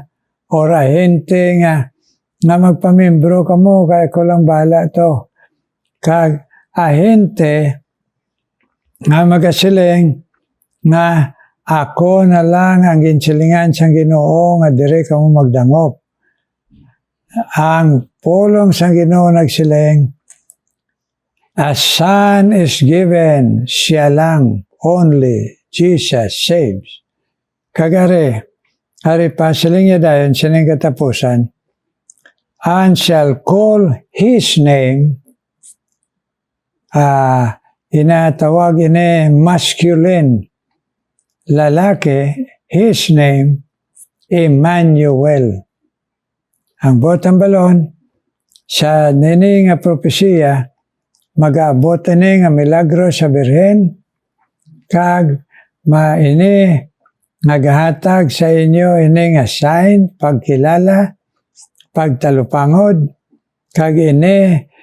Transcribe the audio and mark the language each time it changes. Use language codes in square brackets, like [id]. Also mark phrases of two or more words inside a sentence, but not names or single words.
[hil] Or ahente nga magpamimbro kamo kay ako lang bala to. Kag ahente nga magasiling nga ako na lang ang ginsilingan sa Ginoo nga dire kamo magdangop. Ang pulong sa Ginoo nagsiling, [en] a son is given, [hil] siya lang, [en] only, Jesus saves. [hil] Kagari, hari pa siling niya dayon, sining katapusan, [en] and shall call his name, [hil] inatawag ini masculine, lalaki, [en] his name, Emmanuel. [hil] Ang botang balon, sa nini nga propesiya, mag-aabot ini nga milagro sa Birhen, kag maini nagahatag sa inyo ini nga sign, pagkilala, pagtalupangod, kag ini